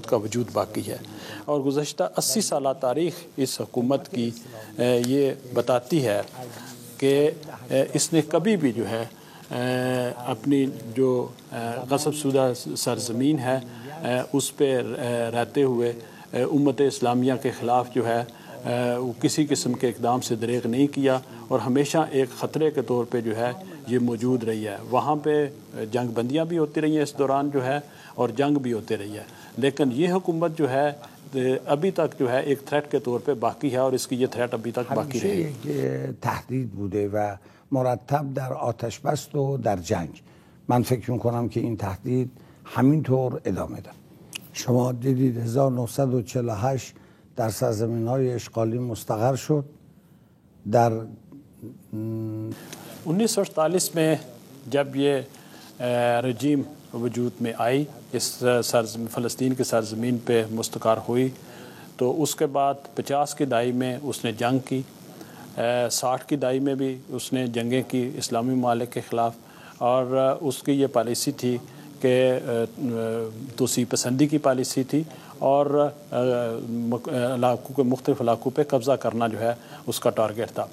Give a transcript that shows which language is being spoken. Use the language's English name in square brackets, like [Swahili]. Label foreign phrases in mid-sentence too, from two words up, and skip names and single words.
[Urdu] کا وجود باقی ہے، اور گزشتہ 80 سالہ تاریخ اس حکومت کی یہ بتاتی ہے کہ اس نے کبھی بھی جو ہے اپنی جو غصب شدہ سرزمین ہے اس پہ رہتے ہوئے امت اسلامیہ کے خلاف جو ہے وہ کسی قسم کے اقدام سے دریغ نہیں کیا، اور ہمیشہ ایک خطرے کے طور پہ جو ہے یہ موجود رہی ہے۔ وہاں پہ جنگ بندیاں بھی ہوتی رہی ہیں اس دوران جو ہے، اور جنگ بھی ہوتی رہی ہے، لیکن یہ حکومت جو ہے ابھی تک جو ہے ایک تھریٹ کے طور پہ باقی ہے، اور اس کی یہ تھریٹ ابھی تک باقی رہے گی۔ [Persian] همیشه تهدید بوده و مرتب در آتش بست و در جنگ. من فکر میکنم که این تهدید همینطور ادامه داره. شما دیدید 1948 در سرزمین‌های اشغالی مستقر شد. در [Urdu] 1948 میں جب یہ رجیم وجود میں آئی، اس فلسطین کی سرزمین پہ مستقر ہوئی، تو اس کے بعد 50 کی دہائی میں اس نے جنگ کی، 60 کی دہائی میں بھی اس نے جنگیں کی اسلامی ممالک کے خلاف، اور اس کی یہ پالیسی تھی کہ توسیع پسندی کی پالیسی تھی، اور علاقوں کے مختلف علاقوں پہ قبضہ کرنا جو ہے اس کا ٹارگیٹ تھا۔